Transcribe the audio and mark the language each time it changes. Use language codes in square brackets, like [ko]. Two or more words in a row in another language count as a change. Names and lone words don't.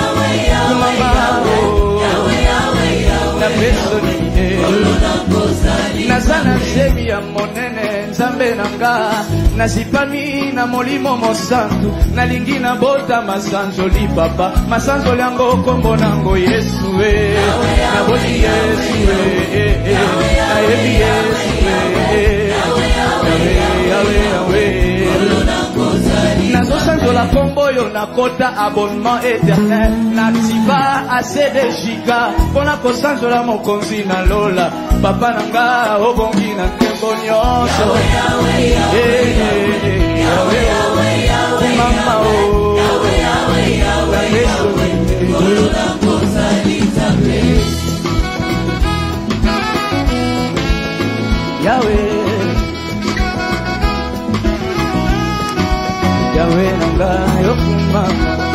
[ln] na pesoni nazana zemi ya monene nzambe nanga nazipami na molimo mosantu nalingi na bota masanzoli papa masanzoli yango kombo nango Yesu naboti Yesu nayebi Yesu nazosanzola kombo yo nakota [fr] abonnement éternel [ln] nativa [fr] assez de giga [ln] pona kosanzola mokonzi na lola papa nanga obongi na ntembo nyonso mama o Yahweh Yahweh nanga yokumama